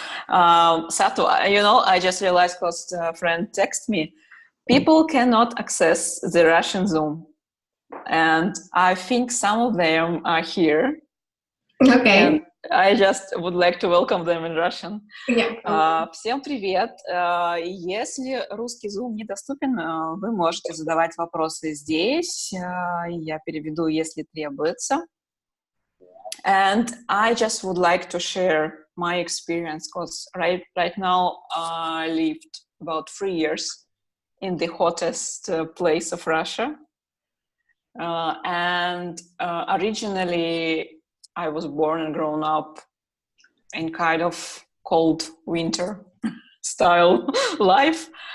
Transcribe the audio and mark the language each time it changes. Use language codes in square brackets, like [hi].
[en] Satu, I just realized because a friend texted me, people cannot access the Russian Zoom. And I think some of them are here. Okay. And I just would like to welcome them in Russian. Yeah. [ru] Всем привет. Если русский Zoom недоступен, вы можете задавать вопросы здесь. Я переведу, если требуется. [en] And I just would like to share my experience because right now I lived about 3 years in the hottest place of Russia. And originally I was born and grown up in kind of cold winter style life.